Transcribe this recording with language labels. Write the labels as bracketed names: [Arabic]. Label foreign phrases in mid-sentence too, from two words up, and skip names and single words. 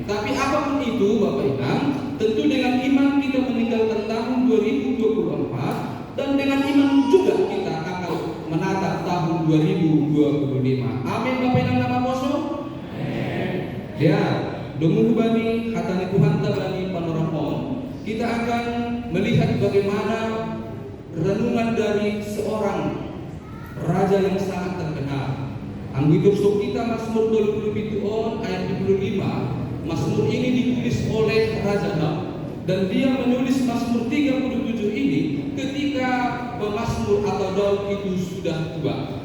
[Indonesian] Tapi apapun itu Bapak Inang, tentu dengan iman kita meninggalkan tahun 2024 dan dengan iman juga kita akan menatap tahun 2025. [Batak Simalungun] Amin Bapak Inang nama poso. Ya, demu bani hatani Tuhan tabani panoramon, [Indonesian] kita akan melihat bagaimana renungan dari seorang raja yang sangat terkenal. [Batak Simalungun] Anggitur sok kita Mazmur 27 ayat 25. [Indonesian] Mazmur ini ditulis oleh Raja Daud dan dia menulis Mazmur 37 ini ketika pemazmur atau Daud itu sudah tua.